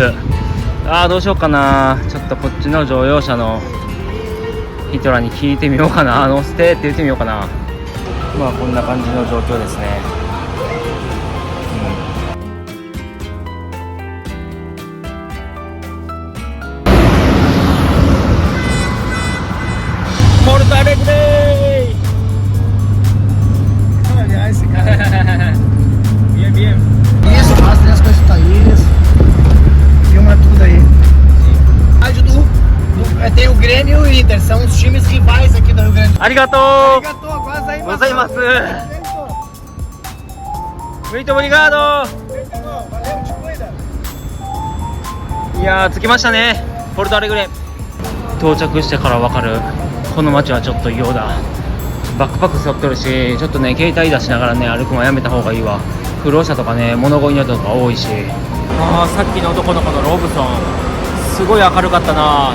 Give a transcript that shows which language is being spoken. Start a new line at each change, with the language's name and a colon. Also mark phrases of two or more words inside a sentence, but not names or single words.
Japanese: どうしようかな、ちょっとこっちの乗用車の人らに聞いてみようかな、乗せてって言ってみようかな。こんな感じの状況ですね。
Spanish: ポルトアレグレー Bien, bien.
Portuguese: Isso, mostra as coisas do país. Filma tudo aí. Tem o Grêmio e o Inter, são os times rivais aqui do Rio Grande do Sul.
Japanese: ありがとう Arigatou,
Portuguese: ございます。Muito obrigado。 Valeu, te cuida.
Japanese: いやー着きましたね、ポルトアレグレ。到着してから分かる、この街はちょっと異様だ。バックパック背負ってるし、ちょっとね携帯出しながらね歩くのはやめた方がいいわ。不老者とかね物乞いの人とか多いし。さっきの男の子のロブソンすごい明るかったな。